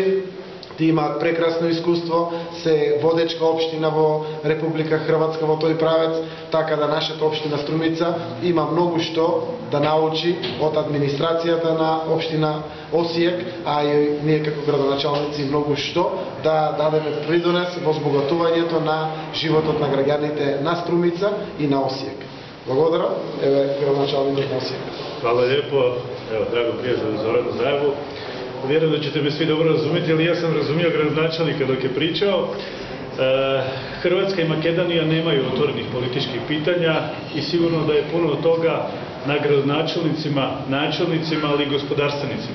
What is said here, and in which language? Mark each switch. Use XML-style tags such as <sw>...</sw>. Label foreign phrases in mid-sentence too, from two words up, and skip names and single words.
<mk>Ти имаат прекрасно искуство, се водечка општина во Република Хрватска во тој правец, така да нашата општина Струмица има многу што да научи од администрацијата на општина Осијек, а и ние како градоначалници многу што да дадеме придонес во збогатувањето на животот на граѓаните на Струмица и на Осијек. Благодарам, еве градоначалникот на Осијек.</mk> <hr>Hvala lijepo, evo, drago prijatelju Zoranu Zajevu. Vjerujem da ćete me svi dobro razumjeti, ali ja sam razumio gradonačelnika dok je pričao. Hrvatska i Makedonija nemaju otvorenih političkih pitanja i sigurno da je puno od toga na gradonačelnicima, načelnicima, ali i gospodarstvenicima.</hr>